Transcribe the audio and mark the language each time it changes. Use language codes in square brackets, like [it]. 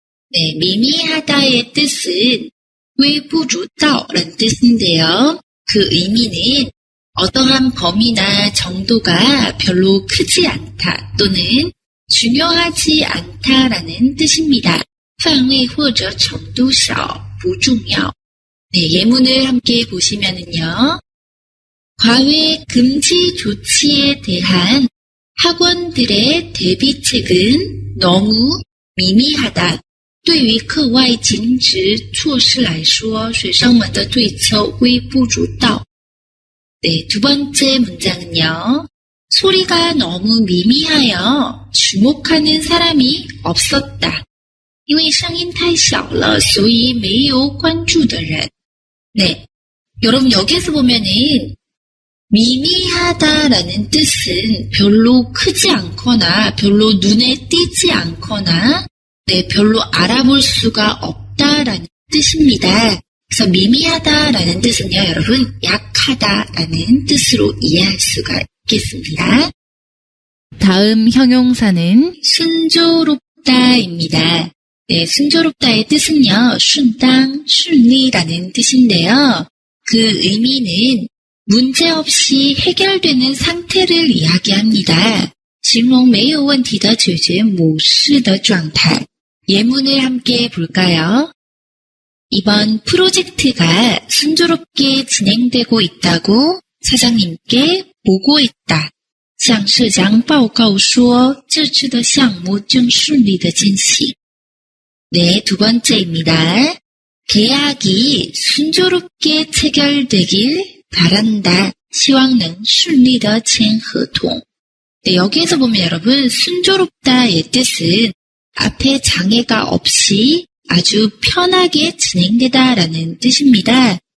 [ko] 네, 미미하다의 뜻은 微不足道라는 뜻인데요. 그 의미는 어떠한 범위나 정도가 별로 크지 않다 또는 중요하지 않다라는 뜻입니다. [zh] 范围或者程度小不重要. [ko] 네, 예문을 함께 보시면은요. 과외 금지 조치에 대한 학원들의 대비책은 너무 미미하다. [zh] 对于课外禁止措施来说，学生们的对策微不足道. [ko] 네, 두 번째 문장은요. 소리가 너무 미미하여 주목하는 사람이 없었다. [zh] 因为声音太小了，所以没有关注的人. [ko] 네, 여러분 여기에서 보면은 미미하다라는 뜻은 별로 크지 않거나 별로 눈에 띄지 않거나 네, 별로 알아볼 수가 없다라는 뜻입니다. 그래서 미미하다라는 뜻은요, 여러분 약하다라는 뜻으로 이해할 수가 있겠습니다. 다음 형용사는 순조롭다입니다. 네, 순조롭다의 뜻은요, 顺当, 顺利라는 뜻인데요. 그 의미는 문제없이 해결되는 상태를 이야기합니다. [zh] 形容没有问题的解决模式的状态. [ko] 예문을 함께 볼까요? 이번 프로젝트가 순조롭게 진행되고 있다고 사장님께 보고했다. [zh] 向社长报告说这次的项目正顺利的进行. [ko] 네, 두 번째입니다. 계약이 순조롭게 체결되길 바란다. [zh] 希望能顺利的签合同. [ko] 네, 여기에서 보면 여러분 순조롭다의 뜻은 앞에 장애가 없이 아주 편하게 진행되다라는 뜻입니다.